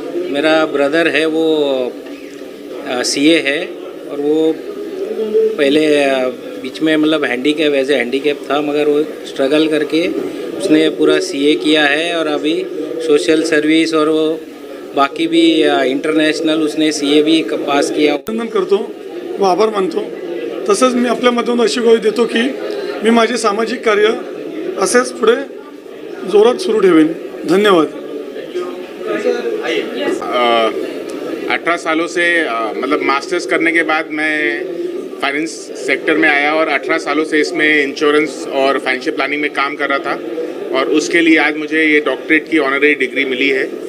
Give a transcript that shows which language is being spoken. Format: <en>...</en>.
<hi>मेरा ब्रदर है वो सीए है और वो पहले बीच में मतलब हैंडीकैप एज ए हैंडीकैप था, मगर वो स्ट्रगल करके उसने पूरा सीए किया है और अभी सोशल सर्विस और वो बाकी भी इंटरनेशनल उसने सीए भी पास किया.</hi> <mr>अभिनंदन करतो व आभार मानतो. तसंच मी आपल्यामधून अशी ग्वाही देतो की मी माझे सामाजिक कार्य असेच पुढे जोरात सुरू ठेवेन. धन्यवाद.</mr> <hi>18 सालों से मतलब मास्टर्स करने के बाद मैं फाइनेंस सेक्टर में आया और 18 सालों से इसमें इंश्योरेंस और फाइनेंशियल प्लानिंग में काम कर रहा था और उसके लिए आज मुझे ये डॉक्टरेट की ऑनररी डिग्री मिली है.</hi>